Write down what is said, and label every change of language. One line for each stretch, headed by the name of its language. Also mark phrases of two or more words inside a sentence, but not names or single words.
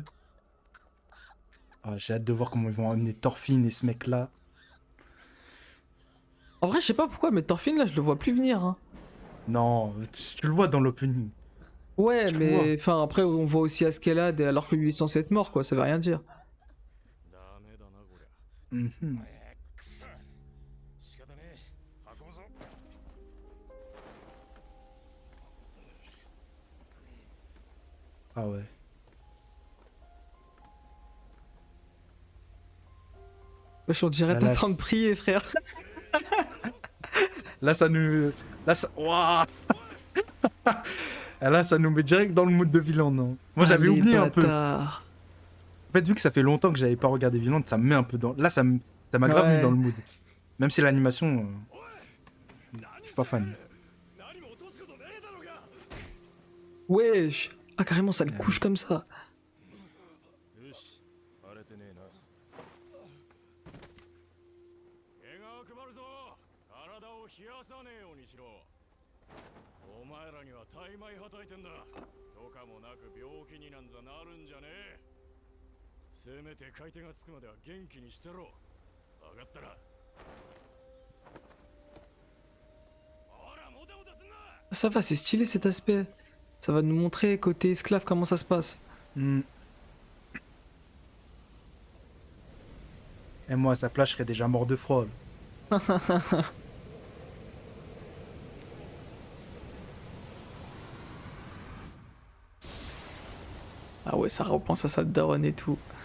French: Ah, j'ai hâte de voir comment ils vont amener Thorfinn et ce mec-là. En vrai, je sais pas pourquoi, mais Thorfinn là, je le vois plus venir. Hein. Non, tu le vois dans l'opening. Ouais, Je le mais enfin après, on voit aussi Askeladd alors que lui est censé être mort, quoi. Ça veut rien dire.
Japanese: ダメだなこりゃ Mhm. くそ仕方ねえ運ぶぞ
French: Ah ouais. Wesh, on dirait Ah, t'es en là, train de prier, frère. Là, ça nous... Là, ça... Ouah. Ah, là, ça nous met direct dans le mood de Vinland, non? Moi, j'avais Ah, les oublié un peu. bâtards. En fait, vu que ça fait longtemps que j'avais pas regardé Vinland, ça me met un peu dans... Là, ça m'a grave mis Ouais. dans le mood. Même si l'animation... je suis pas fan.
Japanese: 何も落とすことねえだろうが
French: Wesh. Ah, carrément, ça le couche comme ça.
Japanese: よし荒れてねえな怪我を配るぞ体を冷やさねえようにしろお前らには大枚はたいてんだ許可もなく病気になんざなるんじゃねえせめて買い手がつくまでは元気にしてろ分かったらほらもたもたすんな
French: Ça va, c'est stylé cet aspect. Ça va nous montrer côté esclave comment ça se passe. Hmm. Et moi, à sa place, je serais déjà mort de froid. Ah ouais, ça repense à sa daronne et tout.